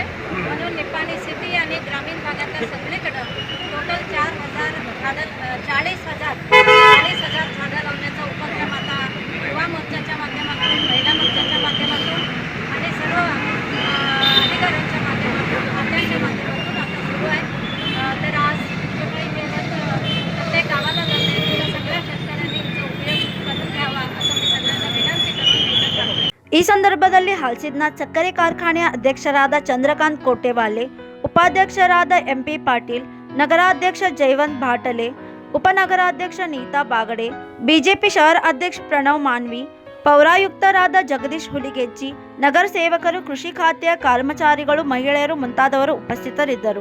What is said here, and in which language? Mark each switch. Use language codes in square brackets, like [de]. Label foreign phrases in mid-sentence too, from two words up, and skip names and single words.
[mr] म्हणून निपाणी सिटी आणि ग्रामीण भागातल्या सगळीकडं टोटल 40,000 झाडं लावण्याचा उपक्रम आता युवा मोर्चाच्या माध्यमातून, महिला मोर्चाच्या माध्यमातून आणि सर्व अधिकाऱ्यांच्या माध्यमातून, खात्यांच्या माध्यमातून आता सुरू आहे. तर आज जे काही मेहनत प्रत्येक गावाला जाते त्या सगळ्या शेतकऱ्यांनी याचा उपयोग करून घ्यावा असं मी सगळ्यांना विनंती करून [kn] ಈ ಸಂದರ್ಭದಲ್ಲಿ ಹಲ್ಸಿದ್ನ ಸಕ್ಕರೆ ಕಾರ್ಖಾನೆಯ ಅಧ್ಯಕ್ಷರಾದ ಚಂದ್ರಕಾಂತ್ ಕೋಟೆವಾಲೆ, ಉಪಾಧ್ಯಕ್ಷರಾದ MP ಪಾಟೀಲ್, ನಗರಾಧ್ಯಕ್ಷ ಜಯವಂತ್ ಭಾಟಲೆ, ಉಪನಗರಾಧ್ಯಕ್ಷ ನೀತಾ ಬಾಗಡೆ, ಬಿಜೆಪಿ ಶಹರ ಅಧ್ಯಕ್ಷ ಪ್ರಣವ್ ಮಾನ್ವಿ, ಪೌರಾಯುಕ್ತರಾದ ಜಗದೀಶ್ ಹುಲಿಗೆಜ್ಜಿ, ನಗರ ಸೇವಕರು, ಕೃಷಿ ಖಾತೆಯ ಕರ್ಮಚಾರಿಗಳು, ಮಹಿಳೆಯರು ಮುಂತಾದವರು ಉಪಸ್ಥಿತರಿದ್ದರು.